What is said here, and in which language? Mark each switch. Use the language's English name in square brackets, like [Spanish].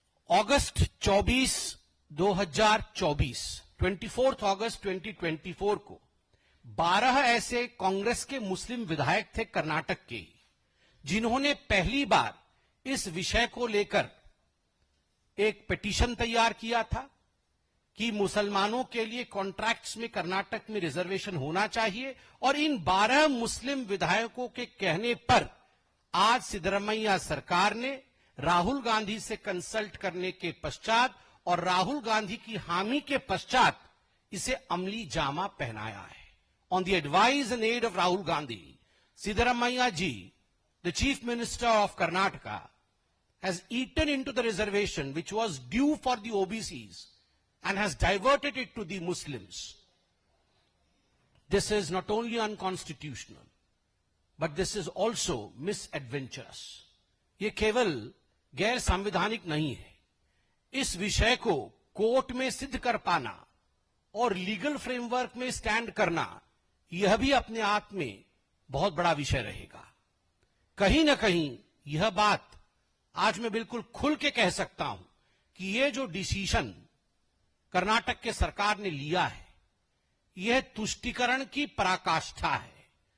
[Hindi] अगस्त 24, 2024, 24 अगस्त 2024 को 12 ऐसे कांग्रेस के मुस्लिम विधायक थे कर्नाटक के, जिन्होंने पहली बार इस विषय को लेकर एक पिटीशन तैयार किया था कि मुसलमानों के लिए कॉन्ट्रैक्ट्स में कर्नाटक में रिजर्वेशन होना चाहिए। और इन 12 मुस्लिम विधायकों के कहने पर आज सिद्धरमैया सरकार ने राहुल गांधी से कंसल्ट करने के पश्चात और राहुल गांधी की हामी के पश्चात इसे अमली जामा पहनाया है। [English] On the advice and aid of Rahul Gandhi, Siddaramaiah ji, the Chief Minister of Karnataka, has eaten into the reservation which was due for the OBCs and has diverted it to the Muslims. This is not only unconstitutional, but this is also misadventurous. [Hindi] ये केवल गैर संवैधानिक नहीं है। इस विषय को court में सिद्ध कर पाना और लीगल फ्रेमवर्क में स्टैंड करना, यह भी अपने आप में बहुत बड़ा विषय रहेगा। कहीं न कहीं यह बात आज मैं बिल्कुल खुल के कह सकता हूं कि यह जो डिसीजन कर्नाटक के सरकार ने लिया है, यह तुष्टीकरण की पराकाष्ठा है।